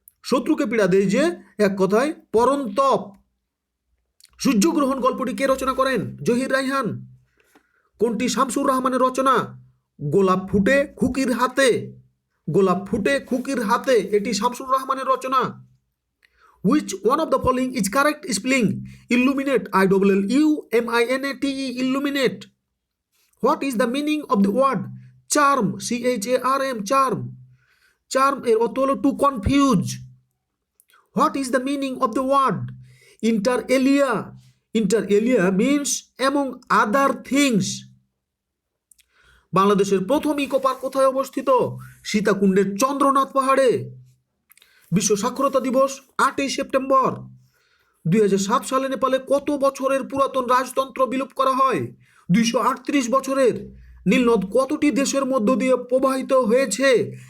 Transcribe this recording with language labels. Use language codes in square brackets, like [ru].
[bn] শত্রুকে পীড়া দেয় যে, এক কথায় পরন্তপ। সূর্যগ্রহণ গল্পটি কে রচনা করেন? জহির রায়হান। কোনটি শামসুর রহমানের রচনা? গোলাপ ফুটে খুকির হাতে। গোলাপ ফুটে খুকির হাতে, এটি শামসুর রহমানের রচনা। [en] Which one of the following is correct spelling? Illuminate, ILLUMINATE, illuminate. What is the meaning of the word charm? CHARM, charm. [bn] Charm এর অর্থ হলো [en] to confuse. What is the meaning of the word inter alia? Inter alia means among other things. [bn] বাংলাদেশের প্রথম eco park কোথায় অবস্থিত? সীতাকুণ্ডের চন্দ্রনাথ পাহাড়ে। বিশ্ব সাক্ষরতা দিবস 8ই সেপ্টেম্বর। 2007 সালে নেপালে কত বছরের পুরাতন রাজতন্ত্র বিলুপ করা হয়? 238 বছরের। নীলনদ কতটি দেশের মধ্য দিয়ে প্রবাহিত হয়েছে?